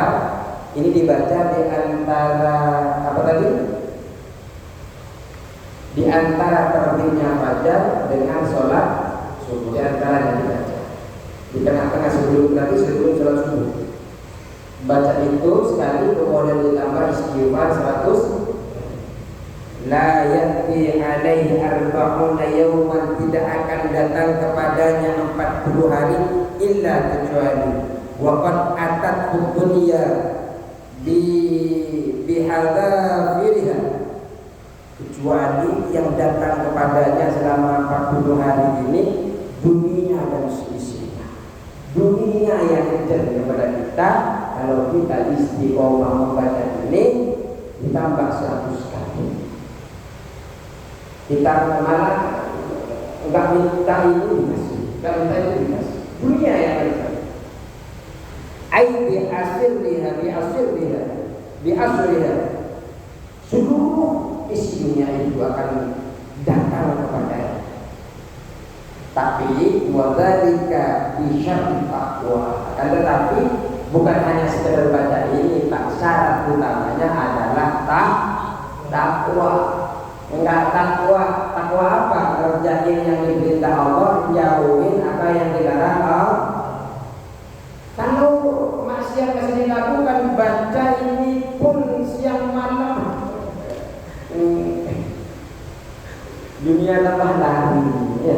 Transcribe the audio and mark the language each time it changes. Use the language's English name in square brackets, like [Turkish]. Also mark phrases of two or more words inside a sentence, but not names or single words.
[Indonesian] Ini dibaca di antara apa tadi? Di antara terbitnya fajar dengan sholat subuh, di antara yang dibaca. Di tengah-tengah sebelum sholat subuh, baca itu sekali, kemudian ditambah istighfar 100. [Arabic] لا يأتي عليه أربعون يوما, [Indonesian] tidak akan datang kepadanya 40 hari illa kecuali [Arabic] وقد أتت الدنيا بحذافيرها, [Indonesian] kecuali yang datang kepadanya selama 40 hari ini dunia dan seisinya. Dunia yang terjadi kepada kita kalau kita istiqomah membaca ini ditambah 100 kali. Kita malah enggak minta itu dikasih, enggak minta itu dikasih. Dunia yang terjadi. [Arabic] أي بأسرها [Indonesian] Di asriha seluruh isi dunia itu akan datang kepada. Tapi [Arabic] وذلك بشرط التقوى. [Indonesian] Akan tetapi bukan hanya sekedar baca ini, tak, syarat utamanya adalah takwa. Enggak takwa, takwa apa? Kerjain yang diperintah Allah, jauhin apa yang dilarang Allah. Kalau maksiat masih dilakukan, baca ini pun siang malam, dunia tambah lari, ya.